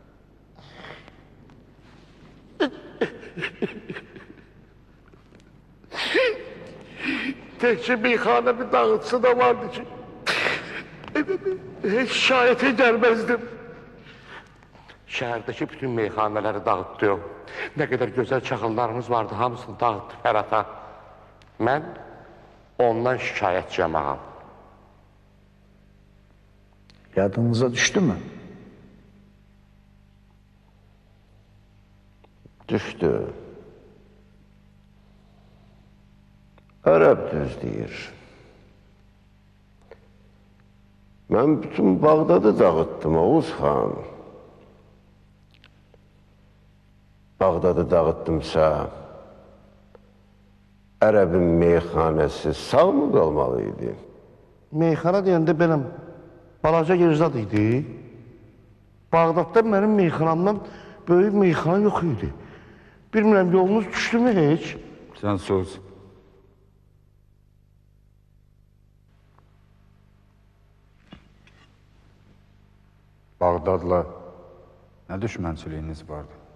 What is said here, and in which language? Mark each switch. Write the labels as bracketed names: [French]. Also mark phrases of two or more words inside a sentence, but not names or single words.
[Azerbaijani] Təkcə meyxanəmi dağıtsı da vardı ki, heç şikayətə gəlməzdim. Şəhərdəki bütün meyxanələri dağıtdı. Nə qədər gözəl çaxıllarımız vardı, hamısını dağıtdı Fərata. Mən ondan şikayətçiyəm ağam. [Turkish] Yadınıza düştü mü? Düştü. [Azerbaijani] Arap düz deyir. [Turkish] Ben bütün Bağdat'ı dağıttım Oğuz Xan. Bağdat'ı dağıttımsa Ərəbin meyxanəsi sağ mı qalmalıydı? [Azerbaijani] Meyxana deyəndə benim balaca Girzad idi. Bağdatda mənim meyxanamdan böyük meyxana yox idi. Bilmirəm, yolunuz düşdü mü heç? [Turkish] Sen sus. [Azerbaijani] Bağdadla ne düşmənçiliyiniz vardı?